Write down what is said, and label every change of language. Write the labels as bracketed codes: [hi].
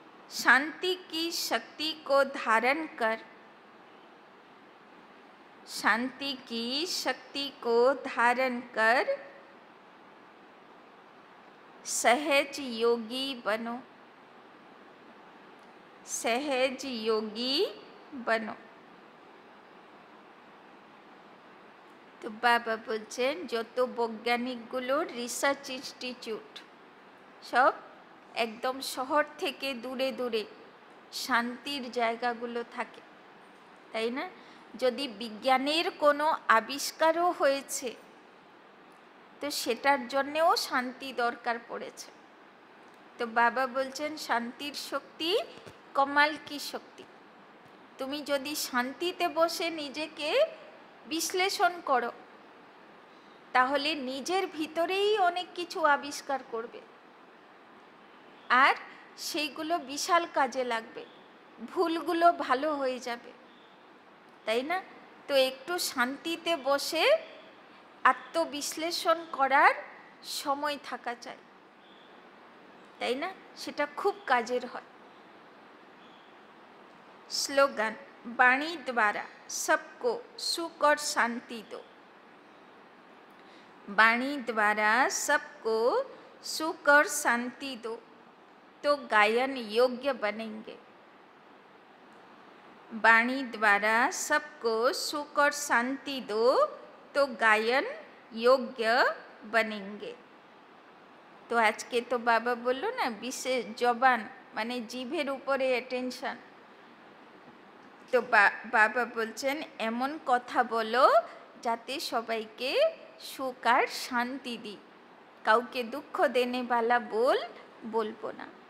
[hi] शांति की शक्ति को धारण कर, शांति की शक्ति को धारण कर सहज योगी बनो, सहज योगी बनो। तो बाबा [bn] बोलছেন যত বৈজ্ঞানিকগুলো রিসার্চ ইনস্টিটিউট সব একদম শহর থেকে দূরে দূরে শান্তির জায়গাগুলো থাকে, তাই না? যদি বিজ্ঞানের কোনো আবিষ্কারও হয়েছে তো সেটার জন্যেও শান্তি দরকার পড়েছে। তো বাবা বলছেন শান্তির শক্তি কমাল কি শক্তি। তুমি যদি শান্তিতে বসে নিজেকে বিশ্লেষণ করো তাহলে নিজের ভিতরেই অনেক কিছু আবিষ্কার করবে, আর সেইগুলো বিশাল কাজে লাগবে, ভুলগুলো ভালো হয়ে যাবে, তাই না? তো একটু শান্তিতে বসে আত্মবিশ্লেষণ করার সময় থাকা চাই, তাই না? সেটা খুব কাজের হয়। [hi] স্লোগান वाणी द्वारा सबको सुख और शांति दो। वाणी द्वारा सबको सुख और शांति दो तो गायन योग्य बनेंगे। वाणी द्वारा सबको सुख और शांति दो तो गायन योग्य बनेंगे। [bn] তো আজকে তো বাবা বললো না বিশেষ জবান মানে জিভের উপরে অ্যাটেনশন। তো বাবা বলছেন এমন কথা বলো যাতে সবাইকে সুখ আর শান্তি দিই, কাউকে দুঃখ [hi] দেনে বালা [bn] বলবো না।